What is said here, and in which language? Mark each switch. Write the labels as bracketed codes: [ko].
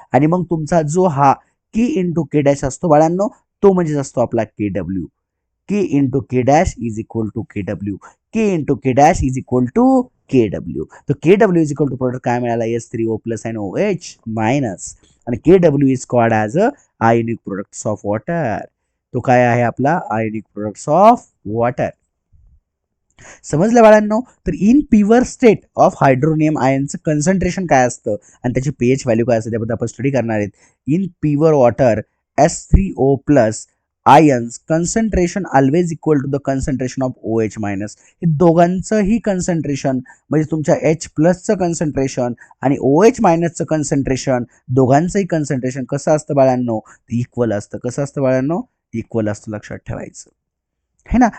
[mr] आणि मग तुमचा जो हा K इंटू K डॅश असतो बाळांनो तो म्हणजे असतो आपला KW. [en] K into K dash is equal to KW. K into K dash is equal to KW. [mr] तर KW is equal to product काय मिळाला? S3O प्लस आणि OH मायनस. [en] आणि KW is called as a ionic products of water. [mr] तो काय आहे आपला? [en] Ionic products of water. [mr] समजलं बाळांनो? तर in pure state of hydronium आयनचं concentration काय असतं आणि त्याची pH व्हॅल्यू काय असते त्याबद्दल आपण स्टडी करणार आहेत. [en] In pure water S3O plus ions concentration always equal to the concentration of OH minus. [mr] हे दोघांचंही कन्सन्ट्रेशन म्हणजे तुमच्या H प्लसचं कन्सन्ट्रेशन आणि OH मायनसचं कन्सन्ट्रेशन दोघांचंही कन्सन्ट्रेशन कसं असतं बाळांनो? इक्वल असतं. कसं असतं बाळांनो? इक्वल असतं. लक्षात ठेवायचं. है ना.